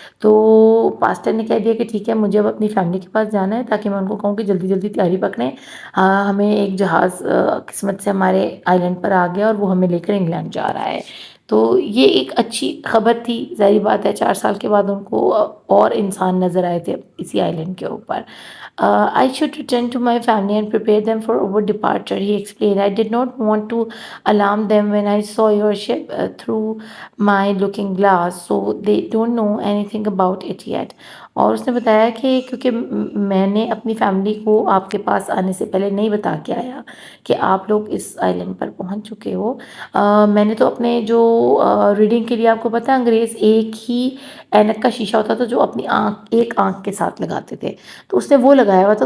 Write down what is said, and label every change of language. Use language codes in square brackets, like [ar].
[ur] تو پاسٹر نے کہہ دیا کہ ٹھیک ہے، مجھے اب اپنی فیملی کے پاس جانا ہے تاکہ میں ان کو کہوں کہ جلدی جلدی تیاری پکڑیں. ہمیں ایک جہاز قسمت سے ہمارے آئی لینڈ پر آ گیا اور وہ ہمیں لے کر انگلینڈ جا رہا ہے. تو یہ ایک اچھی خبر تھی. ظاہری بات ہے 4 سال کے بعد ان کو اور انسان نظر آئے تھے اسی آئی لینڈ کے اوپر. [en] I should return to my family and prepare them for our departure, he explained. I did not want to alarm them when I saw your ship through my looking glass, so they don't know anything about it yet. [ur] اور اس نے بتایا کہ کیونکہ میں نے اپنی family کو آپ کے پاس آنے سے پہلے نہیں بتا کے آیا کہ آپ لوگ اس آئی لینڈ پر پہنچ چکے ہو. میں نے تو اپنے جو ریڈنگ کے لیے آپ کو پتہ انگریز ایک ہی اینک کا شیشہ ہوتا تھا جو اپنی ایک آنکھ کے ساتھ لگاتے تھے، تو اس نے وہ لگایا ہوا تھا.